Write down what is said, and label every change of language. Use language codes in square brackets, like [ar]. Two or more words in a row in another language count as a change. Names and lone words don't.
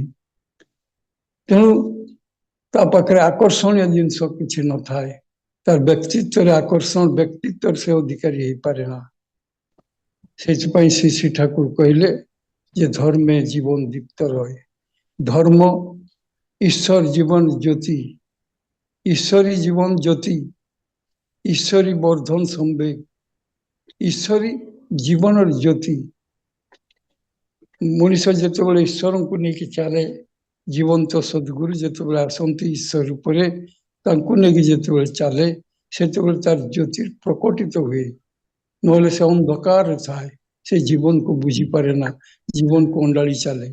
[or] ତେଣୁ ତା ପାଖରେ ଆକର୍ଷଣୀୟ ଜିନିଷ କିଛି ନଥାଏ। ତାର ବ୍ୟକ୍ତିତ୍ୱରେ ଆକର୍ଷଣ, ବ୍ୟକ୍ତିତ୍ୱରେ ସେ ଅଧିକାରୀ ହେଇପାରେ ନା। ସେଥିପାଇଁ ଶ୍ରୀ ଶ୍ରୀ ଠାକୁର କହିଲେ ଯେ ଧର୍ମେ ଜୀବନ ଦୀପ୍ତ ରହେ। [bn] ଧର୍ମ ঈশ্বর জীবন জ্যোতি, ঈশ্বরী জীবন জ্যোতি, ঈশ্বরী বর্ধন সম্বেগ, ঈশ্বরী [or] ଜୀବନର ଜ୍ୟୋତି। ମଣିଷ ଯେତେବେଳେ ଈଶ୍ୱରଙ୍କୁ ନେଇକି ଚାଲେ, ଜୀବନ୍ତ ସଦ୍ଗୁରୁ ଯେତେବେଳେ ଆସନ୍ତି ଈଶ୍ୱର ରୂପରେ, ତାଙ୍କୁ ନେଇକି ଯେତେବେଳେ ଚାଲେ, ସେତେବେଳେ ତାର ଜ୍ୟୋତି ପ୍ରକଟିତ ହୁଏ। ନହେଲେ ସେ ଅନ୍ଧକାରରେ ଥାଏ, ସେ ଜୀବନକୁ ବୁଝିପାରେ ନା, ଜୀବନକୁ ଅଣ୍ଡାଳି ଚାଲେ।